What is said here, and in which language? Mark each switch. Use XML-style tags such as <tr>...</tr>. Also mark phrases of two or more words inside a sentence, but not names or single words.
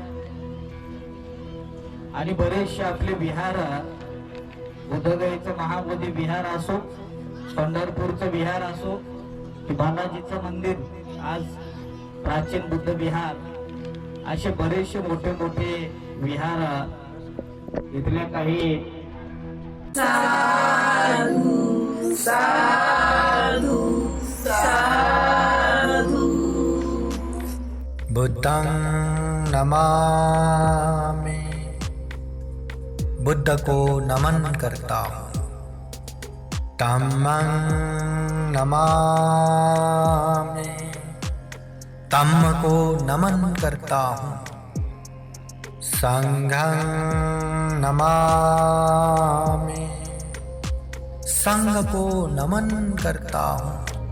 <mr>आणि बरेचसे आपले विहार, बुद्धगयेचं महाबोधी विहार असो, पंढरपूरचं विहार असो, की बालाजीचं मंदिर आज प्राचीन बुद्ध विहार, असे बरेचसे मोठे मोठे विहार इथल्या काही</mr> <pi>साधू साधू साधू. बुद्धं नमामि,</pi> <hi>बुद्ध को नमन करता हूँ.</hi> <pi>धम्मं नमामि,</pi> <hi>धम्म को नमन करता हूँ.</hi> <pi>संघं नमामि,</pi> <hi>संघ को नमन करता हूँ.</hi>